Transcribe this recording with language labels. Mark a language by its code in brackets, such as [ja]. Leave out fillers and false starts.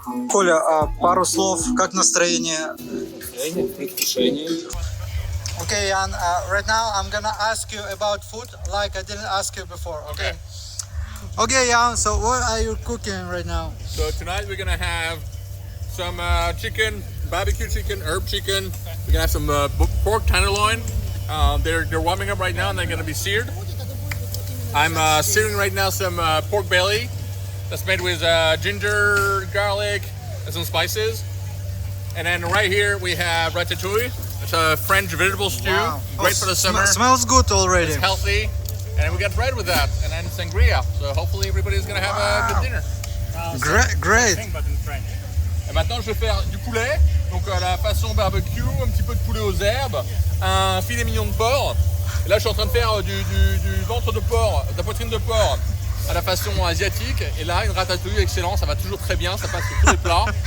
[ru] Коля, а пару слов, как настроение? [en] Okay, Jan, right now I'm gonna ask you about food like I didn't ask you before, okay? Okay, Jan, so what are you cooking right now? So tonight we're gonna have some chicken, barbecue chicken, herb chicken. We're gonna have some pork tenderloin. They're warming up right now and they're gonna be seared. I'm searing right now some pork belly that's made with ginger, garlic, and some spices. And then right here we have ratatouille. It's a French vegetable stew, great for the summer. Smells good already. It's healthy. And then we got bread with that, and then sangria. So hopefully everybody's gonna have a good dinner. Great. [fr] Et maintenant, je vais faire du poulet, donc à la façon barbecue, un petit peu de poulet aux herbes, un filet mignon de porc. Et là, je suis en train de faire du ventre de porc, de la poitrine de porc à la façon asiatique. Et là, une ratatouille excellent, ça va toujours très bien, ça passe sur tous les plats.